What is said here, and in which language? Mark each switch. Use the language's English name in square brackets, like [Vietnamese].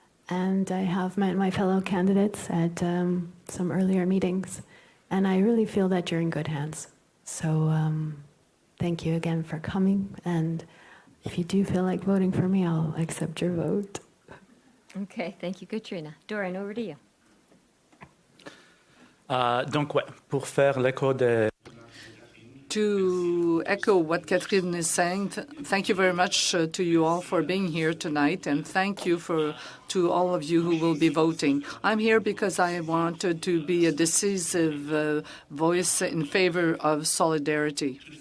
[English] And I have met my fellow candidates at some earlier meetings, and I really feel that you're in good hands. So thank you again for coming. And if you do feel like voting for me, I'll accept your vote. Okay, thank you, Katrina. Doran, over to you. [French] Donc, ouais, pour faire l'écho de... [English] To echo what Catherine is saying, thank you very much to you all for being here tonight, and thank you to all of you who will be voting. I'm here because I wanted to be a decisive voice in favor of solidarity.